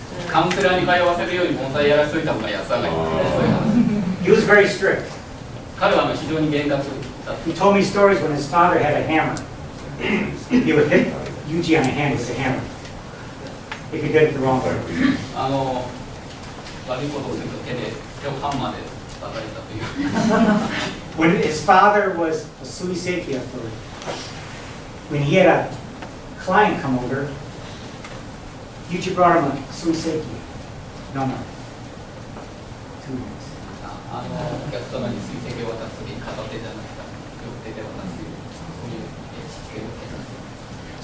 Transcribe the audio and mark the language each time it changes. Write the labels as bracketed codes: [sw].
[ja] カウンセラーに通わせるより盆栽やらせといた方が安上がり。 [en] He was very strict. [ja] 彼は非常に厳格だった。 [en] He told me stories when his father had a hammer. He would hit Yuji on the hand with a hammer if he did it the wrong way. [ja] 悪いことをすると手をハンマーで叩いたという。 [en] When his father was a suiseki authority, when he had a client come over, Yuji brought him a suiseki. No. 2 minutes. [ja] お客様に水石を渡すときに片手じゃなくて両手で渡すというそういうしつけを受けます。